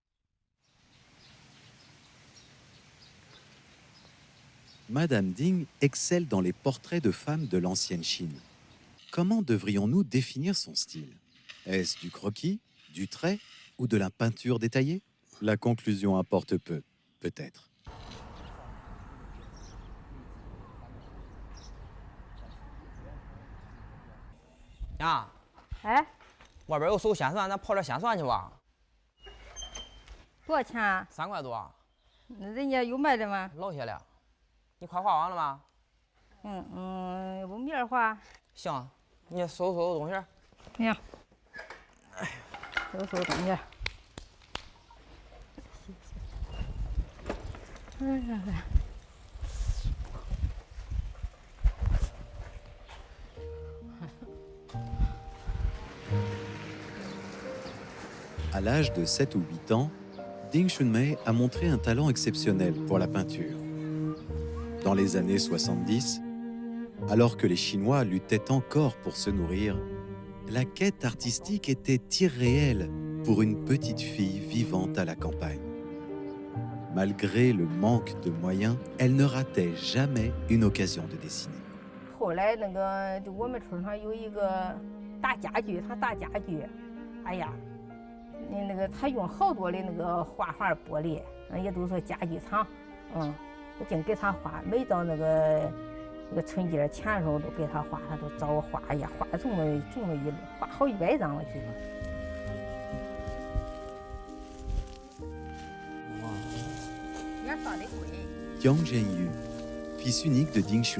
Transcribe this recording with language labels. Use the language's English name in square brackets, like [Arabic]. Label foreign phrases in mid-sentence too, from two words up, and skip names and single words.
[French] Madame Ding excelle dans les portraits de femmes de l'ancienne Chine. Comment devrions-nous définir son style? Est-ce du croquis, du trait ou de la peinture détaillée? La conclusion importe peu, peut-être. 啊，哎， [Chinese] 外边有手鲜蒜，咱泡点鲜蒜去吧。多少钱啊？ 3块多，那人家有卖的吗？老些了。你快画完了吗？我明儿画。行，你收拾东西。行。收拾东西。 [French] À l'âge de 7 ou 8 ans, Ding Xunmei a montré un talent exceptionnel pour la peinture. Dans les années 70, alors que les Chinois luttaient encore pour se nourrir, la quête artistique était irréelle pour une petite fille vivant à la campagne. Malgré le manque de moyens, elle ne ratait jamais une occasion de dessiner. [Chinese] 后来就我们村上有一个打家具，他打家具，哎呀，他用好多的画画玻璃，也都是家具厂，我净给他画，每到那个春节前的时候都给他画，他都找我画，哎呀，画这么一路，画好100张我记得。 [French] Jiang Zhenyu, fils unique de Ding Xunmei.